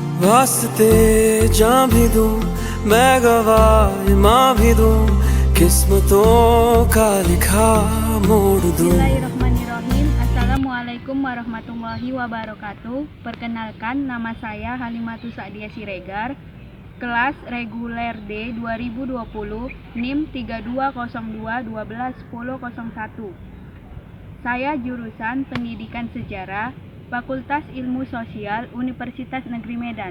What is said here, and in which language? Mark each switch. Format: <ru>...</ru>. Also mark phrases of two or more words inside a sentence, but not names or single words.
<hi>वास्ते जान भी दूं, मैं गवाह माँ भी दूं, किस्मतों का लिखा मोड़ दूं.</hi> <ar>بسم الله الرحمن الرحيم. السلام عليكم ورحمة الله وبركاته.</ar> <id>Perkenalkan, nama saya Halimatus Sa'diah Siregar, kelas reguler D 2020, NIM 3202121001. Saya jurusan Pendidikan Sejarah, Fakultas Ilmu Sosial, Universitas Negeri Medan.</id>